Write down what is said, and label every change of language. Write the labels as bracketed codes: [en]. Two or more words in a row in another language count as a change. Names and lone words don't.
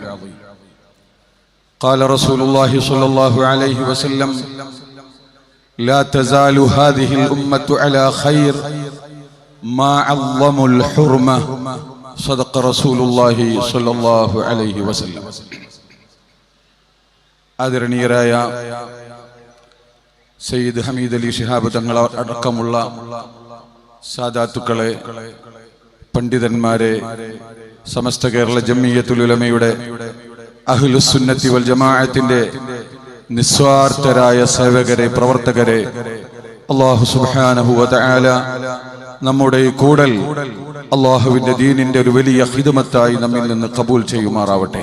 [ar] قال رسول الله صلى الله عليه وسلم: لا تزال هذه الأمة على خير ما عظموا الحرمة. صدق رسول الله صلى الله عليه وسلم. [ml] ആദരണീയരായ സയ്യിദ് ഹമീദ് അലി ശിഹാബ് തങ്ങൾ അടക്കമുള്ള സാദാത്തുക്കളെ, പണ്ഡിതന്മാരെ, സമസ്ത കേരള ജംഇയ്യത്തുൽ ഉലമയുടെ [ar] أهل السنة والجماعة [ml] നിസ്വാർത്ഥരായ സേവകരെ, പ്രവർത്തകരെ, [ar] الله سبحانه وتعالى [ml] നമ്മുടെ ഈ കൂടൽ അല്ലാഹുവിന്റെ ദീനിന്റെ ഒരു വലിയ ഖിദ്മത്തായി നമ്മിൽ നിന്ന് ഖബൂൽ ചെയ്യുമാറാവട്ടെ.